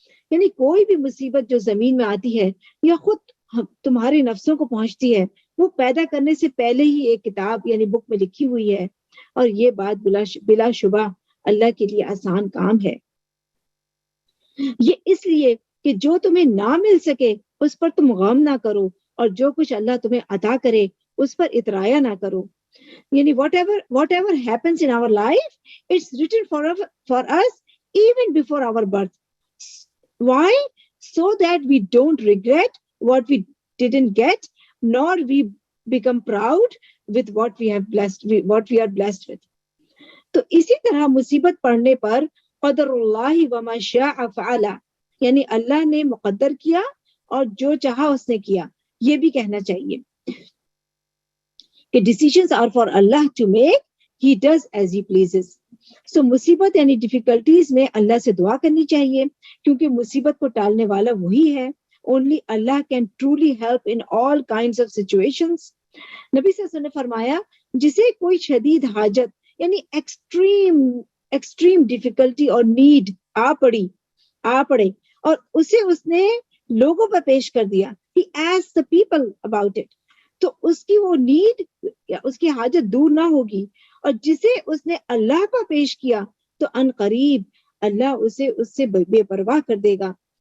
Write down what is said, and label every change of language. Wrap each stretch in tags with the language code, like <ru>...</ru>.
<ur>یعنی کوئی بھی مصیبت جو زمین میں آتی ہے یا خود تمہارے نفسوں کو پہنچتی ہے وہ پیدا کرنے سے پہلے ہی ایک کتاب یعنی بک میں لکھی ہوئی ہے, اور یہ بات بلا شبہ اللہ کے لیے آسان کام ہے. یہ اس لیے کہ جو تمہیں نہ مل سکے اس پر تم غم نہ کرو, اور جو کچھ اللہ تمہیں عطا کرے اس پر اترایا نہ کرو. یعنی</ur> <en>whatever happens in our life, it's written for us even before our birth. Why? So that we don't regret what we didn't get, nor we become proud with what we are blessed with.</en> <ur>تو اسی طرح مصیبت پڑنے پر</ur> <ar>قدر اللہ وما شاء فعل,</ar> <ur>یعنی اللہ نے مقدر کیا اور جو چاہا اس نے کیا, یہ بھی کہنا چاہیے کہ</ur> <en>decisions are for Allah to make, he does as he pleases. So</en> <ur>مصیبت یعنی ڈیفیکلٹیز میں اللہ سے دعا کرنی چاہیے کیونکہ مصیبت کو ٹالنے والا وہی ہے.</ur> <en>Only Allah can truly help in all kinds of situations.</en> <ur>نبی صلی اللہ علیہ وسلم نے فرمایا جسے کوئی شدید حاجت یعنی ایکسٹریم ڈیفیکلٹی اور نیڈ آ پڑے اور اسے اس نے لوگوں پر پیش کر دیا,</ur> <en>he asked the people about it,</en> <ur>تو اس کی وہ نیڈ یا اس کی حاجت دور نہ ہوگی, اور جسے اس نے اللہ پر پیش کیا تو ان قریب اللہ اسے اس سے بے پرواہ کر دے گا.</ur>